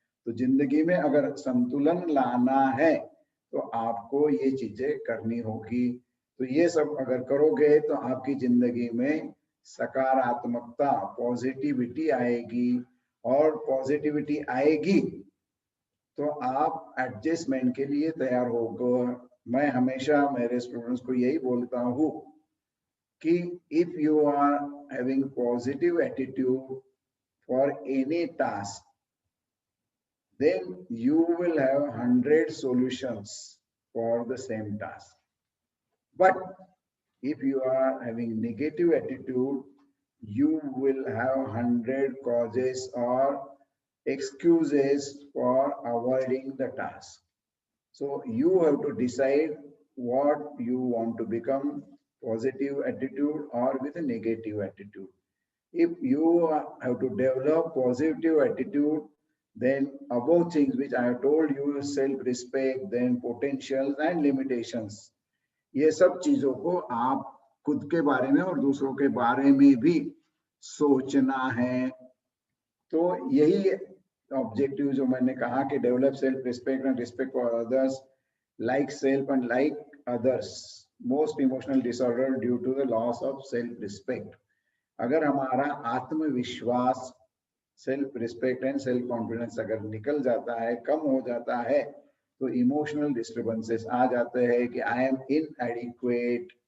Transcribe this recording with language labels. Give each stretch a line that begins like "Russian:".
Hindi: तो जिंदगी में अगर संतुलन लाना है तो आपको ये चीजें करनी होगी। तो ये सब अगर करोगे तो आपकी जिंदगी में सकारात्मकता, पॉजिटिविटी आएगी, और पॉजिटिविटी आएगी तो आप एडजस्टमेंट के लिए तैयार होगे। मैं हमेशा मेरे स्टूडेंट्स को यही बोलता हूँ कि
English: if you are having positive attitude for any task, then you will have 100 solutions for the same task. But if you are having negative attitude, you will have 100 causes or excuses for avoiding the task. So you have to decide what you want to become, positive attitude or with a negative attitude. If you have to develop positive attitude, then above things which I have told you, self-respect, then potentials and limitations,
Hindi: ये सब चीजों को आप खुद के बारे में और दूसरों के बारे में भी सोचना है। तो यही ऑब्जेक्टिव जो मैंने कहा कि
English: Develop self respect and respect for others, like self and like others, most emotional disorder due to the loss of self respect.
Hindi: अगर हमारा आत्मविश्वास, self respect and self confidence अगर निकल जाता है, कम हो जाता है, तो इमोशनल डिस्टर्बेंसेस आ जाते हैं कि
English: I am inadequate,